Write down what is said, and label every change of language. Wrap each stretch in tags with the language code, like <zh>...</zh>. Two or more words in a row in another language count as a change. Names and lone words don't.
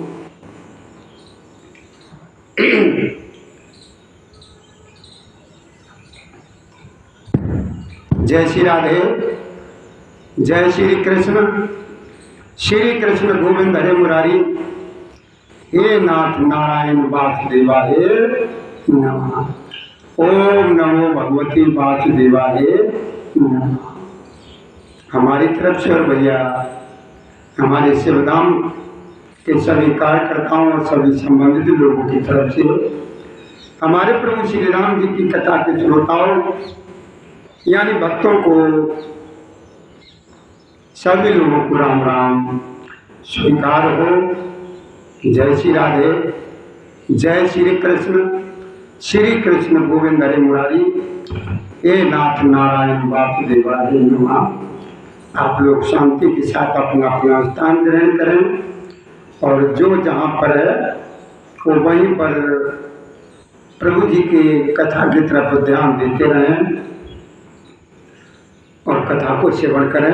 <hi>जय श्री राधे। जय श्री कृष्ण। श्री कृष्ण गोविंद हरे मुरारी।</hi> <sa>हे नाथ नारायण वासुदेवाय नमः। ओम नमो भगवती वासुदेवाय नमः।</sa> <hi>हमारी तरफ से और भैया हमारे शिवधाम के सभी कार्यकर्ताओं और सभी संबंधित लोगों की तरफ से हमारे प्रभु श्री राम जी की कथा के श्रोताओं यानी भक्तों को सभी लोगों को राम राम स्वीकार हो। जय श्री राधे। जय श्री कृष्ण। श्री कृष्ण गोविंद हरे मुरारी।</hi> <sa>हे नाथ नारायण वासुदेवाय नमः।</sa> <hi>आप लोग शांति के साथ अपना अपना स्थान ग्रहण करें और जो जहाँ पर है वो वहीं पर प्रभु जी की कथा की तरफ ध्यान देते रहें और कथा को सेवन करें।</hi>